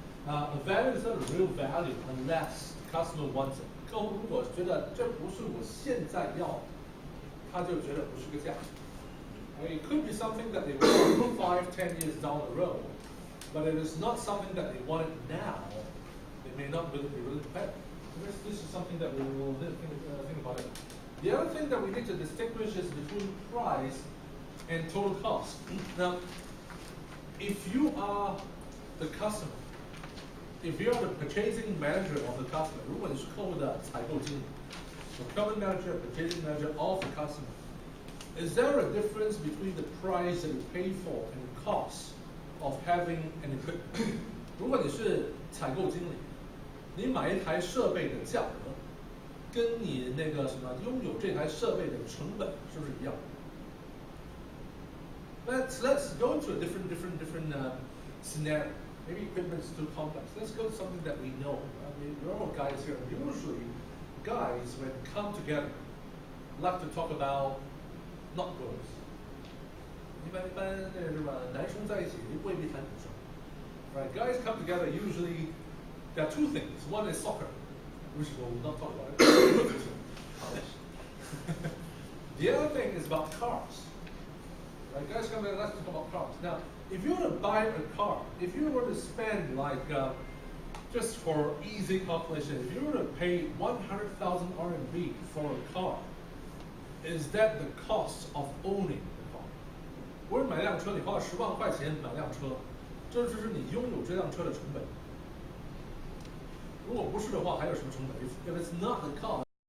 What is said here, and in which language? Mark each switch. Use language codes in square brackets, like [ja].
[en] A value is not a real value unless customer wants it. [zh] 客户如果觉得这不是我现在要，他就觉得不是个价值。 [en] It could be something that they want 5, 10 years down the road, but it is not something that they want it now. They may not be willing to pay. This is something that we will think about it. The other thing that we need to distinguish is between price and total cost. Now, if you are the customer, if you are the purchasing manager of the customer, [zh] 如果你是客户的采购经理 [en] procurement manager, purchasing manager of the customer, is there a difference between the price that you pay for and the cost of having an equipment? [zh] 如果你是采购经理，你买一台设备的价格，跟你那个拥有这台设备的成本是不是一样？ [en] Let's go into a different scenario. Maybe equipment is too complex. Let's go to something that we know. I mean, we're all guys here. Usually, guys when come together like to talk about not girls. [zh] 一般是吧？男生在一起未必谈女生。 [en] Right? Guys come together usually. There are two things. One is soccer, which we'll not talk about it. The other thing is about cars. Right? Guys come together, let's talk about cars. Now, if you were to buy a car, if you were to spend like just for easy calculation, if you were to pay 100,000 RMB for a car, is that the cost of owning the car? [zh] 如果你买辆车，你花了10万块钱买辆车，这就是你拥有这辆车的成本。如果不是的话，还有什么成本？ [en] If it's not the cost